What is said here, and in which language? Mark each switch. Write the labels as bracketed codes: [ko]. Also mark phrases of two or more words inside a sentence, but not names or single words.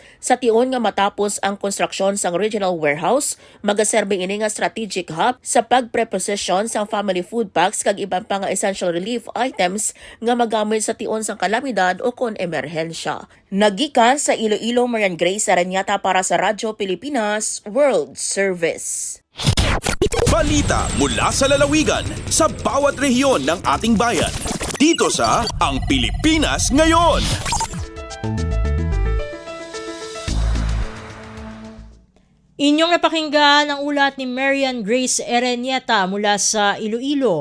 [hil] Sa tion nga matapos ang konstruksyon sang regional warehouse, magaserbe ini nga [en] strategic hub [hil] sa pagpreposition sang [en] family food packs [hil] kag iban pa nga [en] essential relief items [hil] nga magamit sa tion sang kalamidad o kon emerhensya. Nagikan sa Iloilo, Marian Grace Aranyata para sa Radyo Pilipinas World Service. [tl] Balita mula sa lalawigan sa bawat rehiyon ng ating bayan. Dito sa Ang Pilipinas Ngayon. Inyong napakinggan ang ulat ni Marian Grace Erenieta mula sa Iloilo.